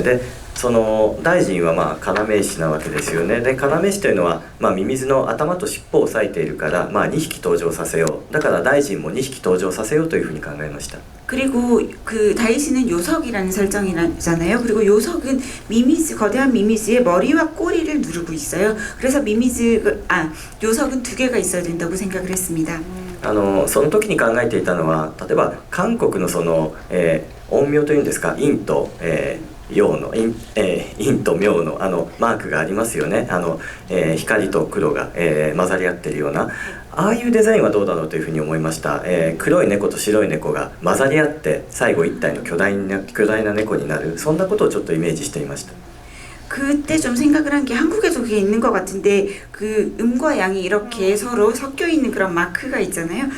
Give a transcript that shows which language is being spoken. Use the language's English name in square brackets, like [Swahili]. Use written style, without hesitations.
[Japanese] でその大臣はまあ要石なわけですよね。で要石というのは、まあ、ミミズの頭と尻尾を割いているから、まあ、2匹登場させよう。だから大臣も2匹登場させようというふうに考えました。 [Korean] 그리고 그 다이시는 요석이라는 설정이잖아요. 그리고 요석은 미미즈, 거대한 미미즈의 머리와 꼬리를 누르고 있어요. 그래서 요석은 2개가 있어야 된다고 생각을 했습니다. [Japanese] その時に考えていたのは、例えば韓国のその、陰陽というんですか、陰と、陽の陰と陽のマークがありますよね。光と黒が、混ざり合っているような、ああいうデザインはどうだろうというふうに思いました。黒い猫と白い猫が混ざり合って最後一体の巨大な猫になる、そんなことをちょっとイメージしていました。 [Korean] 그때 좀 생각을 한 게 한국에도 그게 있는 것 같은데, 그 음과 양이 이렇게 서로 섞여 있는 그런 마크가 있잖아요.